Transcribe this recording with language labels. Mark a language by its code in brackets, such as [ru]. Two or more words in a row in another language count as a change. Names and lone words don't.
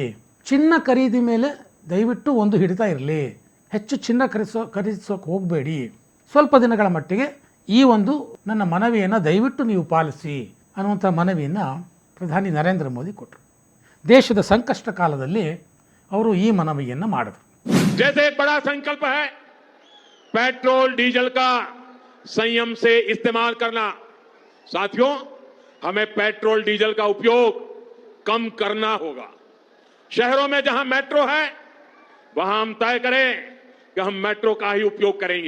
[kn] ಚಿನ್ನ ಖರೀದಿ ಮೇಲೆ ದಯವಿಟ್ಟು ಒಂದು ಹಿಡಿತಾ ಇರಲಿ. ಹೆಚ್ಚು ಚಿನ್ನ ಖರೀದಿಸೋಕೆ ಹೋಗಬೇಡಿ. ಸ್ವಲ್ಪ ದಿನಗಳ ಮಟ್ಟಿಗೆ ಈ ಒಂದು ನನ್ನ ಮನವಿಯನ್ನು ದಯವಿಟ್ಟು ನೀವು ಪಾಲಿಸಿ ಅನ್ನುವಂಥ ಮನವಿಯನ್ನು ಪ್ರಧಾನಿ ನರೇಂದ್ರ ಮೋದಿ ಕೊಟ್ಟರು. ದೇಶದ ಸಂಕಷ್ಟ ಕಾಲದಲ್ಲಿ ಅವರು ಈ ಮನವಿಯನ್ನು ಮಾಡಿದರು. [hi] जैसे एक बड़ा संकल्प है पेट्रोल डीजल का संयम से इस्तेमाल करना. साथियों, हमें पेट्रोल डीजल का उपयोग कम करना होगा. शहरों में जहां मेट्रो है वहां हम तय करें कि हम मेट्रो का ही उपयोग करेंगे.